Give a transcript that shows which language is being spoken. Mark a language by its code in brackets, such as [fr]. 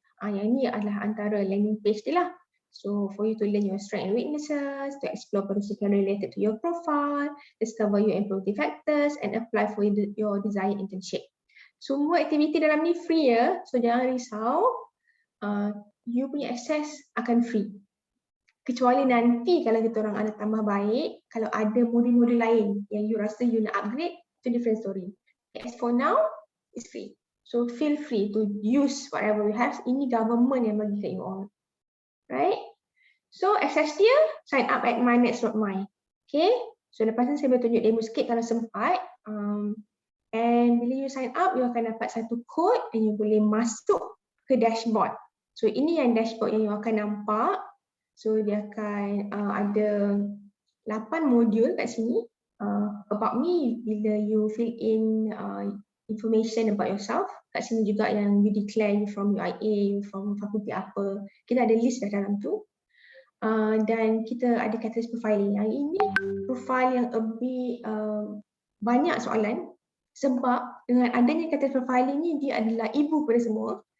[ms] Yang ini adalah antara landing page dia lah. [en] So for you to learn your strengths and weaknesses, to explore policy related to your profile, discover your employability factors and apply for your desired internship. [ms] Semua aktiviti dalam ni free ya. So jangan risau. You punya access akan free. Kecuali nanti kalau kita orang ada tambah baik, kalau ada modul-modul lain yang you rasa you nak upgrade, itu different story. [en] As for now, it's free. So feel free to use whatever we have. [ms] Ini government yang bagi kat you all. Right? So access dia, [en] sign up at mynext.my. [ms] Okay? So lepas ni saya boleh tunjuk demo sikit kalau sempat. And bila you sign up, you akan dapat satu code and you boleh masuk ke dashboard. So ini yang dashboard yang you akan nampak. So dia akan ada 8 modul kat sini. [en] About me, [ms] bila [en] you fill in information about yourself. [ms] Kat sini juga yang you declare from UIA, from fakulti apa. Kita ada list dah dalam tu. Dan kita ada kategori profiling. Yang ini profile yang lebih banyak soalan. Sebab dengan adanya kategori profiling ni, dia adalah ibu kepada semua.